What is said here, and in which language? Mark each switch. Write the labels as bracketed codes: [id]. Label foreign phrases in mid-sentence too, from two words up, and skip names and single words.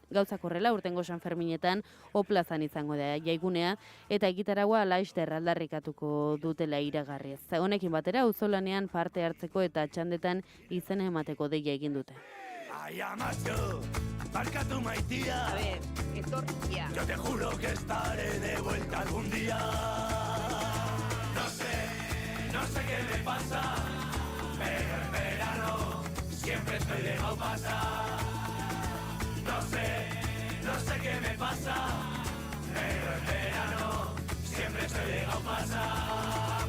[eu] Gauzak horrela urtengo Sanferminetan O plazan izango da jaigunea eta egitaragua laster aldarrikatuko dutela iragarriz. Honekin batera auzolanean parte hartzeko eta txandetan izena emateko deia egin dute. Ai, amatxo, barkatu maitia. [es] A ver, etorkia. Yo te juro que estaré de vuelta algún día. No sé qué me pasa, pero en verano siempre estoy dejado pasar. No sé qué me pasa, pero en verano siempre estoy dejado pasar.